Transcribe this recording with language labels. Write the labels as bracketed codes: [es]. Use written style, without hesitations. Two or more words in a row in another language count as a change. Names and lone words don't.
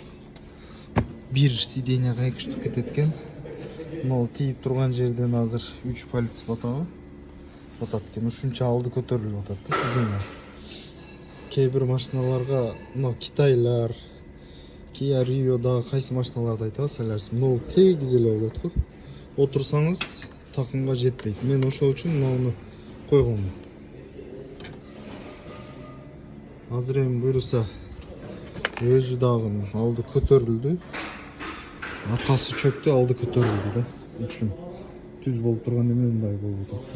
[kk] Bir сиденияға 2 штук кетеді екен. Мынау тиіп тұрған жерден азыр 3 палец батады екен. Ушунча алды көтеріліп атады сидения. Кейбір машиналарға, мынау Китайлар, Kia Rio'дағы қайсы машиналарды айта саларсыз. [ky] Мынау тегіз эле болот го. [kk] Отырсаңыз тақымға жетпейді. [ky] Мен ошол үчүн мынауны койгонмун. Азыр эми буюрса өзү дагы алды көтөрүлдү. Аркасы чөктү, алды көтөрүлдү да. Үчүн түз болуп турган эме мындай болуп атат.